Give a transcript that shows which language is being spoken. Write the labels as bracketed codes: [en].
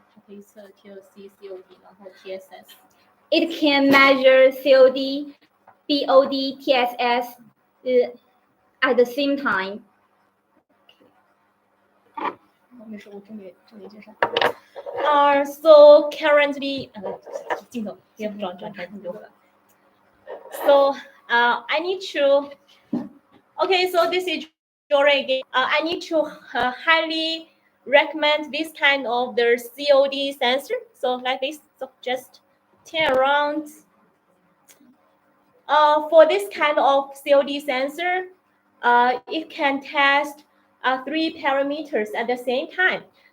[zh] 它可以测 TOC、COD，然后 TSS。 [en] It can measure COD, BOD, TSS at the same time. [zh] 没事，我重点介绍。 [en] So currently， [zh] 镜头也不转台很多了。 [en] So I need to. Okay, so this is Jory again. I need to highly recommend this kind of the COD sensor. So like this, so just turn around. For this kind of COD sensor, it can test 3 parameters at the same time.